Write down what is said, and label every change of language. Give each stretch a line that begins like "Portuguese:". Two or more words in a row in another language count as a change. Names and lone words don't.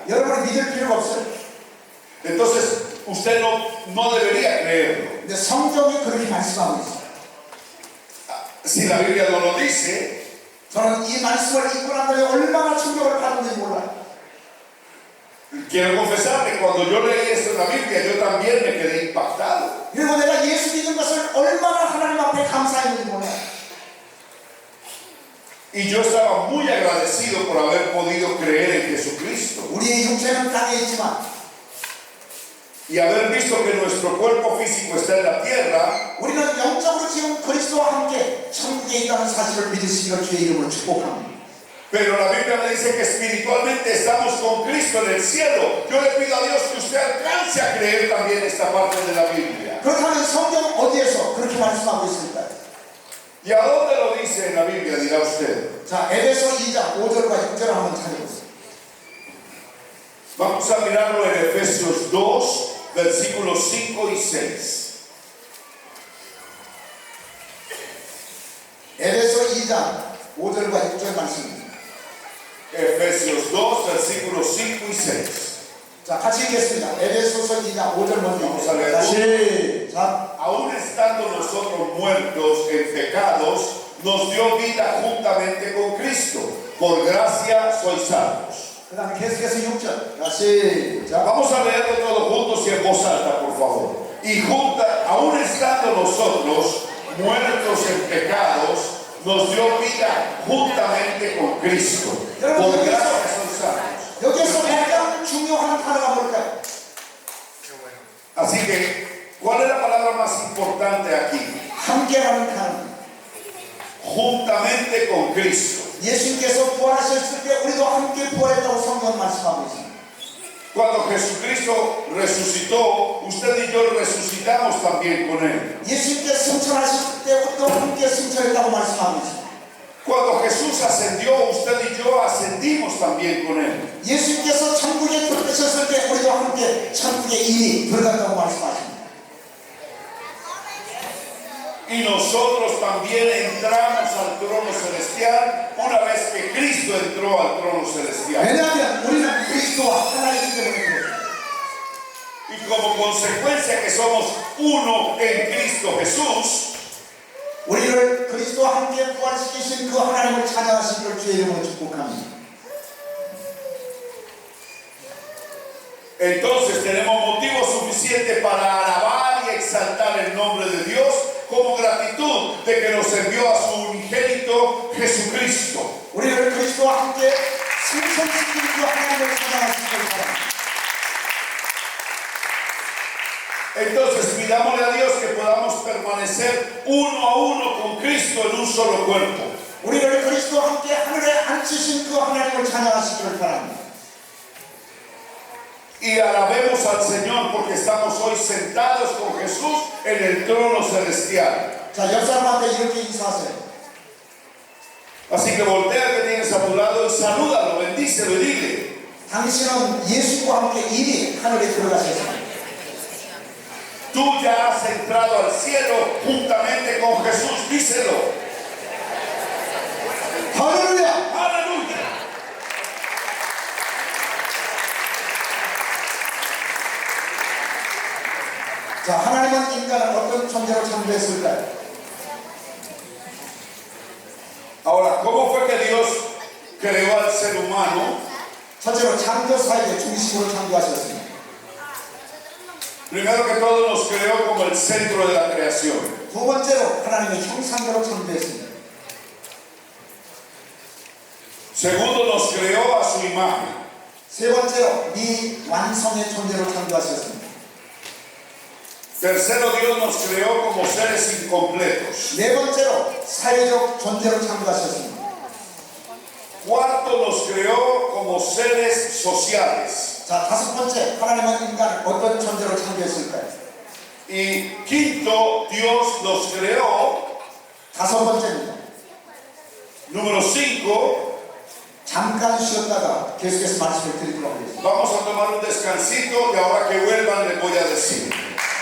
Korean: 여러분이 믿을 필요가 없어요.
Spanish: entonces usted no debería creerlo.
Korean: 근데 성경이 그렇게 말씀하고 있어요.
Spanish: Si la Biblia no lo dice,
Korean: 저는 이 말씀을 읽고 난 다음에 얼마나 충격을 받았는지 몰라요.
Spanish: quiero confesar que cuando yo leí esto en la Biblia, yo también me quedé impactado.
Korean: 그리고 내가 예수 믿는 것을 얼마나 하나님 앞에 감사했는지 몰라요.
Spanish: Y yo estaba muy agradecido por haber podido creer en Jesucristo
Korean: 우리의 육체는 땅에 있지만
Spanish: y haber visto que nuestro cuerpo físico está en la tierra.
Korean: 우리는 영적으로 지금 그리스도와 함께 천국에 있다는 사실을 믿으시기를 주의 이름으로 축복합니다.
Spanish: Pero la Biblia me dice que espiritualmente estamos con Cristo en el cielo. Yo le pido a Dios que usted alcance a creer también esta parte de la Biblia.
Korean: 그렇다면 성경 어디에서 그렇게 말씀하고 있을까요?
Spanish: ¿Y a dónde lo dice en la Biblia, dirá usted?
Korean: 자, 에베소 2장 5절과 6절을 한번 찾아보세요.
Spanish: Vamos a mirarlo en Efesios 2, versículos 5 y 6.
Korean: 에베소 2장 5절과 6절 말씀입니다.
Spanish: Efesios 2, versículos 5 y 6.
Korean: 자, 같이 읽겠습니다. 에베소서 2장 5절 먼저
Spanish: Vamos a leer.
Korean: 다시. 자,
Spanish: Aún estando nosotros muertos en pecados, nos dio vida juntamente con Cristo. Por gracia sois salvos.
Korean: 그 다음에 계속해서 6절. 다시. 자,
Spanish: Vamos a leerlo todos juntos y en voz alta, por favor. Y aún estando nosotros muertos en pecados, nos dio vida juntamente con Cristo. Por gracia sois salvos.
Korean: 여기서 가장 중요한 단어가 뭘까요?
Spanish: Así que, ¿cuál es la palabra más importante aquí?
Korean: 함께라는 단어.
Spanish: Juntamente con Cristo.
Korean: 예수님께서 부활하셨을 때 우리도 함께 부활했다고 성경 말씀하고 있습니다.
Spanish: Cuando Jesucristo resucitó, usted y yo resucitamos también con Él.
Korean: 예수님께서 승천하셨을 때 우리도 함께 승천했다고 말씀하고 있습니다.
Spanish: Cuando Jesús ascendió, usted y yo ascendimos también con Él.
Korean: 예수님께서 천국에 들어가셨을 때 우리도 함께 천국에 이미 들어간다고 말씀하십니다.
Spanish: Y nosotros también entramos al trono celestial una vez que Cristo entró al trono celestial.
Korean: 왜냐하면 우리는 그리스도와 하나이기 때문에 그래요.
Spanish: Y como consecuencia que somos uno en Cristo Jesús,
Korean: 우리를 그리스도와 함께 부활시키신 그 하나님을 찬양하시기를 주의 이름으로 축복합니다.
Spanish: entonces tenemos motivo suficiente para alabar y exaltar el nombre de Dios como gratitud de que nos envió a su unigénito Jesucristo.
Korean: 우리를 그리스도와 함께 승천시킨 그 하나님을 찬양하시기를 바랍니다.
Spanish: Entonces pidámosle a Dios que podamos permanecer uno a uno con Cristo en un solo cuerpo.
Korean: 우리를 그리스도와 함께 하늘에 앉히신 그 하나님을 찬양하시기를 바랍니다.
Spanish: Y alabemos al Señor porque estamos hoy sentados con Jesús en el trono celestial.
Korean: 자, 옆 사람한테 이렇게 인사하세요.
Spanish: Así que voltea que tienes a tu lado y salúdalo, bendícelo y dile:
Korean: 당신은 예수와 함께 이미 하늘에 들어가셨습니다.
Spanish: tú ya has entrado al cielo juntamente con Jesús, díselo.
Korean: 할렐루야!
Spanish: ¡Aleluya!
Korean: 자, 하나님은 인간을 어떤 존재로 창조했을까요?
Spanish: Ahora, ¿cómo fue que Dios creó al ser humano?
Korean: 첫째로 창조사역의 중심으로 창조하셨습니다.
Spanish: Primero que todo nos creó como el centro de la creación.
Korean: 두 번째로 하나님의 형상대로 창조했습니다.
Spanish: Segundo, nos creó a su imagen.
Korean: 세 번째로 미완성의 존재로 창조하셨습니다.
Spanish: Tercero, Dios nos creó como seres incompletos.
Korean: 네 번째로 사회적 존재로 창조하셨습니다.
Spanish: Cuarto, nos creó como seres sociales.
Korean: 자, 다섯 번째, 하나님은 인간을 어떤 존재로 창조했을까요?
Spanish: Y quinto, Dios nos creó
Korean: 다섯 번째입니다.
Spanish: Número 5,
Korean: 잠깐 쉬었다가 계속해서 말씀을 드리도록 하겠습니다.
Spanish: vamos a tomar un descansito y ahora que vuelvan les voy a decir.